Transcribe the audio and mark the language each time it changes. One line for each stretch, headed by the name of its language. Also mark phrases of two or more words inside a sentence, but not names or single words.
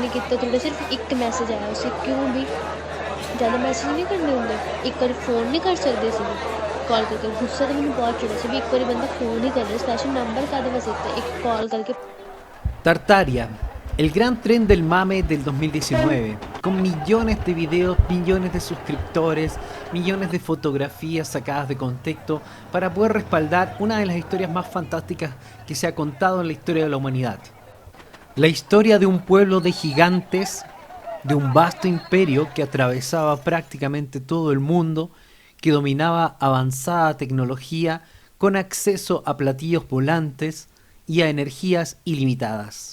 Punjabi: ਤੇ ਤੁਹਾਡਾ ਸਿਰਫ ਇੱਕ ਮੈਸੇਜ ਆਇਆ ਸੀ ਕਿਉਂ ਵੀ ਜ਼ਿਆਦਾ ਮੈਸੇਜ ਨਹੀਂ ਕਰਨੇ ਹੁੰਦੇ ਇੱਕ ਵਾਰੀ ਫੋਨ ਨਹੀਂ ਕਰ ਸਕਦੇ ਸੀ ਕਾਲ ਕਰਕੇ ਗੁੱਸਾ ਤਾਂ ਮੈਨੂੰ ਬਹੁਤ ਚੜਿਆ ਸੀ ਵੀ ਇੱਕ ਵਾਰੀ ਬੰਦਾ ਫੋਨ ਹੀ ਕਰ ਰਿਹਾ
English: special number
Punjabi: ਕਾਹਦੇ ਵਾਸਤੇ ਦਿੱਤਾ ਇੱਕ ਕਾਲ ਕਰਕੇ
Spanish: Tartaria, el gran tren del mame del 2019, con millones de videos, millones de suscriptores, millones de fotografías sacadas de contexto para poder respaldar una de las historias más fantásticas que se ha contado en la historia de la humanidad. La historia de un pueblo de gigantes, de un vasto imperio que atravesaba prácticamente todo el mundo, que dominaba avanzada tecnología con acceso a platillos volantes y a energías ilimitadas.